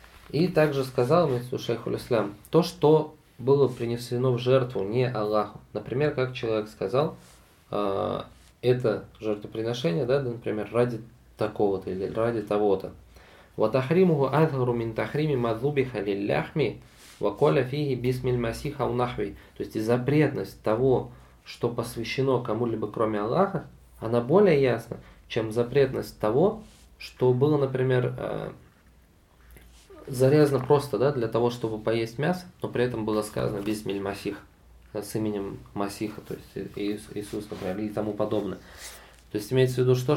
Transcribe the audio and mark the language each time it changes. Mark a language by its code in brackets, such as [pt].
[ru] И также сказал мисля шейхуль ислам, то, что было принесено в жертву не Аллаху. Например, как человек сказал, это жертвоприношение, да, например, ради такого-то или ради того-то. [ar] وتحريمه أظهر من تحريم ما ذبح للحم وقال فيه بسم المسيح أو نحوه. [ru] То есть и запретность того, что посвящено кому-либо кроме Аллаха, она более ясна, чем запретность того, что было, например, зарезано просто, да, для того, чтобы поесть мясо, но при этом было сказано [ar] بسم المسيح, [ru] с именем Масиха, то есть Иисус, например, и тому подобное. То есть имеется в виду что?